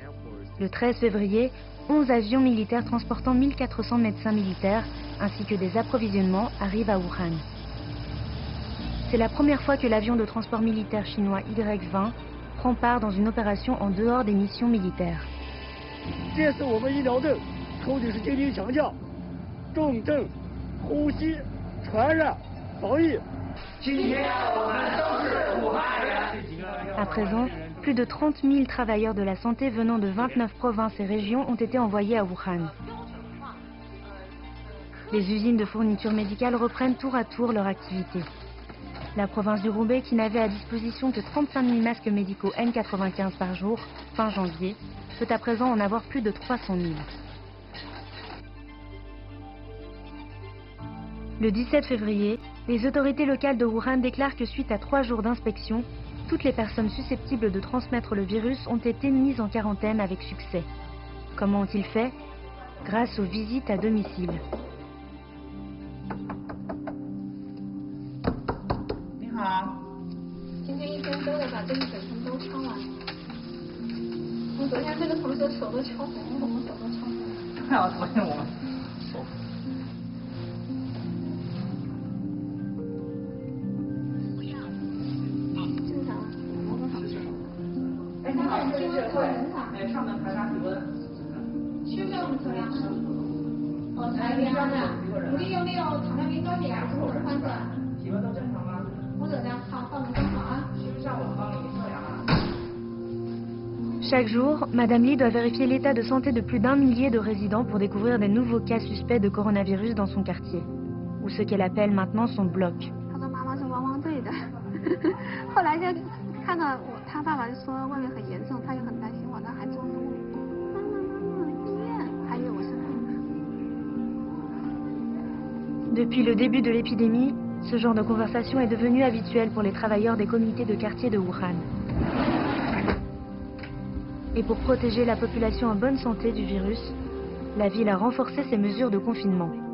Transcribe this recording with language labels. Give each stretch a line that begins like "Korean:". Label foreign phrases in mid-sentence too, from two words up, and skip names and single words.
French: Le 13 février, 11 avions militaires transportant 1400 médecins militaires ainsi que des approvisionnements arrivent à Wuhan. C'est la première fois que l'avion de transport militaire chinois Y-20 prend part dans une opération en dehors des missions militaires.
Chinese: 这次我们医疗队抽的是精兵强将，重症、呼吸、传染、防疫。今天我们都是武汉人。
French: À présent, plus de 30 000 travailleurs de la santé venant de 29 provinces et régions ont été envoyés à Wuhan. Les usines de fourniture médicale reprennent tour à tour leur activité. La province du Roubaix, qui n'avait à disposition que 35 000 masques médicaux N95 par jour, fin janvier, peut à présent en avoir plus de 300 000. Le 17 février, les autorités locales de Wuhan déclarent que suite à 3 jours d'inspection, toutes les personnes susceptibles de transmettre le virus ont été mises en quarantaine avec succès. Comment ont-ils fait? Grâce aux visites à domicile.
Chinese: 你好，今天一天都得把这个水全都敲完。我昨天这个同学手都敲红，我们手都敲红。看我昨天我手。上面排查体温，需不需要我们测量？哦，查一遍啊。有没有糖尿病高血压或者患者？体温都正常吗？我测量，好，帮我们装好啊。需不需要我们帮你测量啊？
French: Chaque jour, Madame Li doit vérifier l'état de santé de plus d'1 millier de résidents pour découvrir des nouveaux cas suspects de coronavirus dans son quartier, ou ce qu'elle appelle maintenant son bloc.
Chinese: 他说妈妈是汪汪队的，后来就看到他爸爸就说外面很严重，他也很担心我，他还捉住我，妈妈，医院，还以为我是他。
French: Depuis le début de l'épidémie, ce genre de conversation est devenu habituel pour les travailleurs des comités de quartier de Wuhan. Et pour protéger la population en bonne santé du virus, la ville a renforcé ses mesures de confinement.